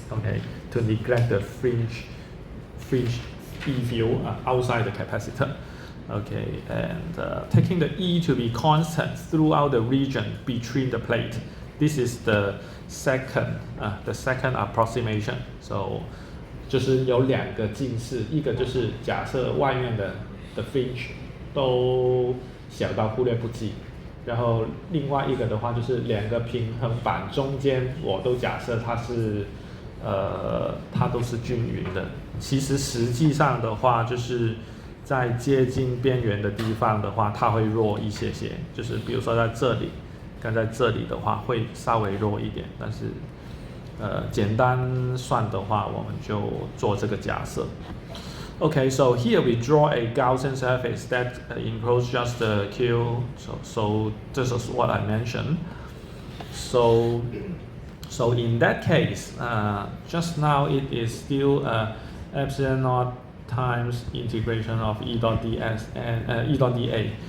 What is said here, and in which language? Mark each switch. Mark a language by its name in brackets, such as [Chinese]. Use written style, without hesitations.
[English] Okay, to neglect the fringe E field outside the capacitor. Okay, and taking the E to be constant throughout the region between the plate. This is the second approximation. [Chinese] So 就是有两个近似，一个就是假设外面的 fringe 都小到忽略不计，然后另外一个的话就是两个平衡板中间我都假设它是它都是均匀的。其实实际上的话，就是在接近边缘的地方的话，它会弱一些些。就是比如说在这里，跟在这里的话会稍微弱一点，但是简单算的话，我们就做这个假设。 [English] Okay, so here we draw a Gaussian surface that encloses just the Q. So this is what I mentioned. So in that case, just now it is still epsilon naught times integration of E dot ds and E dot dA.